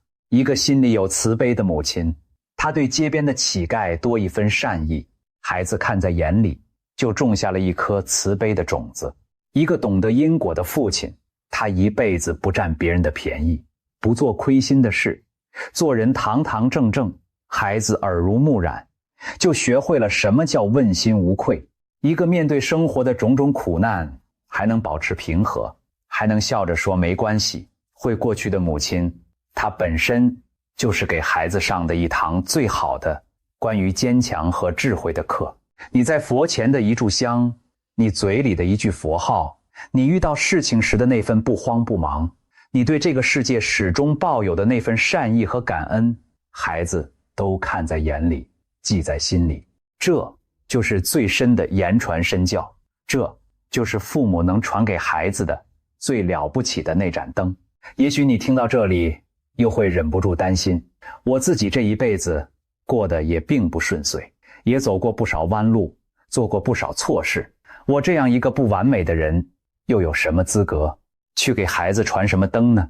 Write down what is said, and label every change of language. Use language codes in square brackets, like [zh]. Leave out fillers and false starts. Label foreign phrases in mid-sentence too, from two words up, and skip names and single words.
[zh] 一個心裡有慈悲的母親，她對街邊的乞丐多一分善意，孩子看在眼裡，就種下了一顆慈悲的種子。一個懂得因果的父親，他一輩子不占別人的便宜，不做虧心的事，做人堂堂正正，孩子耳濡目染，就學會了什麼叫問心無愧。一個面對生活的種種苦難還能保持平和，還能笑着說沒關係，會過去的母親，她本身就是給孩子上的一堂最好的關於堅強和智慧的課。你在佛前的一炷香，你嘴裡的一句佛號，你遇到事情時的那份不慌不忙，你對這個世界始終抱有的那份善意和感恩，孩子都看在眼裡，記在心裡。這就是最深的言傳身教，這就是父母能傳給孩子的最了不起的那盞燈。也許你聽到這裡又會忍不住擔心，我自己這一輩子過得也並不順遂，也走過不少彎路，做過不少錯事。我這樣一個不完美的人，又有什麼資格去給孩子傳什麼燈呢？